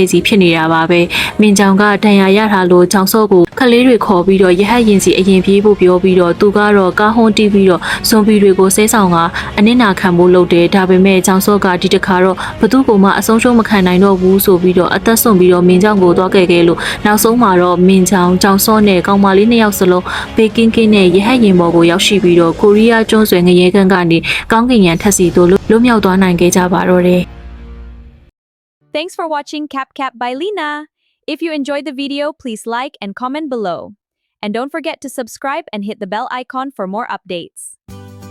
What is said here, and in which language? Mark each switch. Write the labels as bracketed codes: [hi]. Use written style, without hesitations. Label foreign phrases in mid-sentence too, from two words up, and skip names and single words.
[my] အစည်းဖြစ်နေတာပါပဲ။မင်းချောင်ကဒဏ်ရာရထားလို့ချောင်စောကိုခလေးတွေခေါ်ပြီးတော့ရဟတ်ရင်စီအရင်ပြေးဖို့ပြောပြီးတော့သူကတော့ကားဟွန်းတီးပြီးတော့ဇွန်ဘီတွေကိုဆဲဆောင်ကအနစ်နာခံဖို့လုပ်တယ်။ဒါပေမဲ့ချောင်စောကဒီတစ်ခါတော့ဘသူ့ကိုမှအဆုံးရှုံးမခံနိုင်တော့ဘူးဆိုပြီးတော့အသက်ဆုံးပြီးတော့မင်းချောင်ကိုသွားခဲ့လို့နောက်ဆုံးမှာတော့မင်းချောင်ချောင်စောနဲ့ကောင်မလေး2ယောက်စလုံးဘေကင်းကင်းနဲ့ရဟတ်ရင်ပေါ်ကိုရောက်ရှိပြီးတော့ကိုရီးယားကျွန်းဆွယ်ငရဲကန်းကနေကောင်းကင်ရန်ထက်စီတို့လွတ်မြောက်သွားနိုင်ခဲ့ကြပါတော့တယ်။ [en] Thanks for watching CapCap by Lina. If you enjoyed the video, please like and comment below. And don't forget to subscribe and hit the bell icon for more updates.